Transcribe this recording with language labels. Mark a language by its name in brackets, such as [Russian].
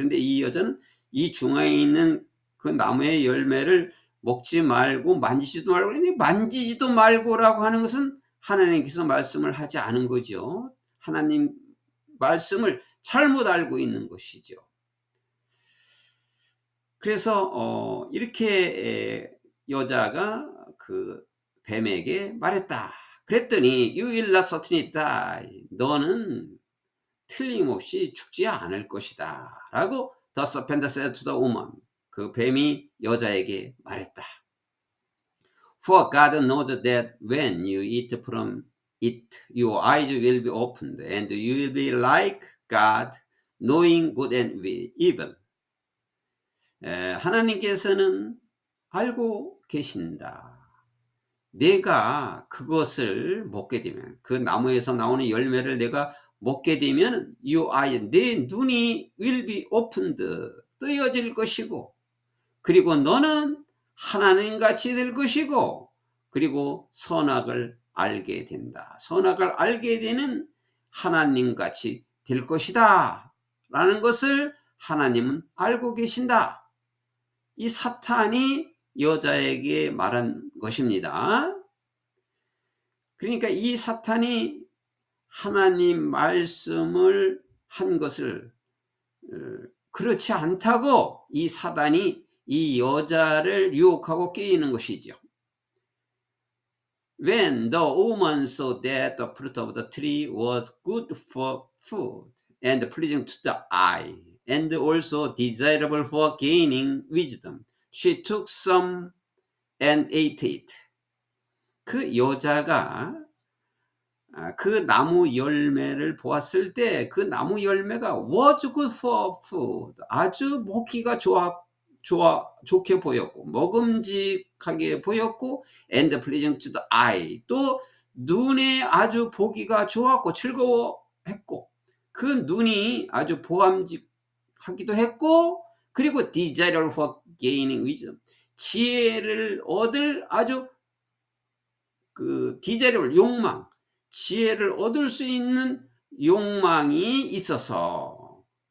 [Korean] 그런데 이 여자는 이 중앙에 있는 그 나무의 열매를 먹지 말고 만지지도 말고, 그런데 만지지도 말고라고 하는 것은 하나님께서 말씀을 하지 않은 거죠. 하나님 말씀을 잘못 알고 있는 것이죠. 그래서 이렇게 여자가 그 뱀에게 말했다. 그랬더니 [English] You will not certainly die. [Korean] 너는 틀림없이 죽지 않을 것이다 라고 [English] The serpent said to the woman. [Korean] 그 뱀이 여자에게 말했다. [English] For God knows that when you eat from it, your eyes will be opened and you will be like God, knowing good and evil. [Korean] 하나님께서는 알고 계신다. 내가 그것을 먹게 되면, 그 나무에서 나오는 열매를 내가 먹게 되면 [English] your eye, [Korean] 내 눈이 [English] will be opened, [Korean] 뜨여질 것이고, 그리고 너는 하나님같이 될 것이고, 그리고 선악을 알게 된다. 선악을 알게 되는 하나님같이 될 것이다 라는 것을 하나님은 알고 계신다. 이 사탄이 여자에게 말한 것입니다. 그러니까 이 사탄이 하나님 말씀을 한 것을 그렇지 않다고 이 사단이 이 여자를 유혹하고 깨이는 것이죠. [English] When the woman saw that the fruit of the tree was good for food and pleasing to the eye and also desirable for gaining wisdom, she took some and ate it. [Korean] 그 여자가 그 나무 열매를 보았을 때 그 나무 열매가 [English] was good for food, [Korean] 아주 먹기가 좋게 보였고 먹음직하게 보였고 [English] and pleasing to the eye, [Korean] 또 눈에 아주 보기가 좋았고 즐거워했고 그 눈이 아주 보암직하기도 했고, 그리고 [English] desirable for gaining wisdom, [Korean] 지혜를 얻을 아주 그 desirable, 욕망, 지혜를 얻을 수 있는 욕망이 있어서